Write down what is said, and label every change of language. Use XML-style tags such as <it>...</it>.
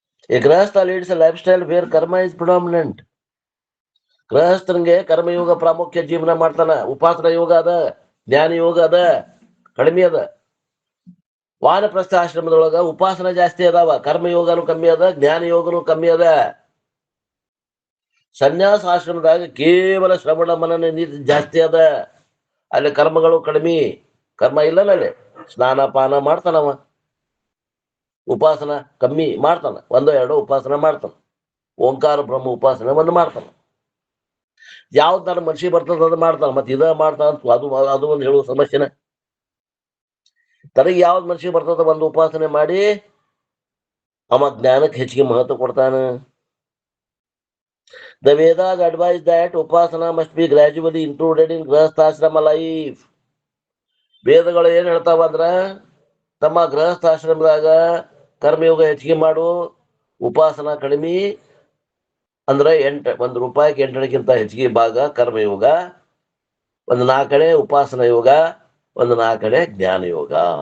<en>A grahastha leads a lifestyle where karma is predominant.</en> <kn>ಗೃಹಸ್ಥನಿಗೆ karma yoga ಪ್ರಾಮುಖ್ಯ ಜೀವನ ಮಾಡ್ತಾನ. ಉಪಾಸನ ಯೋಗ ಅದ, ಜ್ಞಾನ ಯೋಗ ಅದ, ಕಡಿಮೆ ಅದ. ವಾನಪ್ರಸ್ಥ ಆಶ್ರಮದೊಳಗ ಉಪಾಸನ ಜಾಸ್ತಿ ಅದಾವ, ಕರ್ಮಯೋಗನು ಕಮ್ಮಿ ಅದ, ಜ್ಞಾನ ಯೋಗನು ಕಮ್ಮಿ ಅದ. ಸನ್ಯಾಸ ಆಶ್ರಮದಾಗ ಕೇವಲ ಶ್ರವಣ ಮನನ ಜಾಸ್ತಿ ಅದ. ಅಲ್ಲಿ ಕರ್ಮಗಳು ಕಡಿಮೆ. ಕರ್ಮ ಇಲ್ಲನ ಅಲ್ಲಿ, ಸ್ನಾನ ಪಾನ ಮಾಡ್ತಾನವ. ಉಪಾಸನ ಕಮ್ಮಿ ಮಾಡ್ತಾನ, 1-2 ಉಪಾಸನ ಮಾಡ್ತಾನ. ಓಂಕಾರ ಬ್ರಹ್ಮ ಉಪಾಸನೆ 1 ಮಾಡ್ತಾನ. ಯಾವ್ದು ನನ್ನ ಮನಸ್ಸಿಗೆ ಬರ್ತದ ಅದು ಮಾಡ್ತಾನ. ಮತ್ತೆ ಇದ ಮಾಡ್ತಾನ, ಅದು ಒಂದು ಹೇಳುವ ಸಮಸ್ಯೆನ. ತನಗೆ ಯಾವ್ದು ಮನಸ್ಸಿಗೆ ಬರ್ತದ ಒಂದು ಉಪಾಸನೆ ಮಾಡಿ ಅವ ಜ್ಞಾನಕ್ಕೆ ಹೆಚ್ಚಿಗೆ ಮಹತ್ವ ಕೊಡ್ತಾನ.</kn> <en>The Vedas advise that upasana must be gradually included in ಗೃಹಸ್ಥಾಶ್ರಮ life.</en> <kn>ವೇದಗಳು ಏನ್ ಹೇಳ್ತಾವ ಅಂದ್ರ, ತಮ್ಮ ಗೃಹಸ್ಥಾಶ್ರಮದಾಗ ಕರ್ಮಯೋಗ ಹೆಚ್ಚಿಗೆ ಮಾಡು, ಉಪಾಸನ ಕಡಿಮೆ. ಅಂದ್ರೆ 1 ರೂಪಾಯಿಗೆ 8 ಹೆಚ್ಚಿಗೆ ಭಾಗ ಕರ್ಮಯೋಗ, 4 ಕಡೆ ಉಪಾಸನ ಯೋಗ, 4 ಕಡೆ ಜ್ಞಾನ ಯೋಗ.</kn>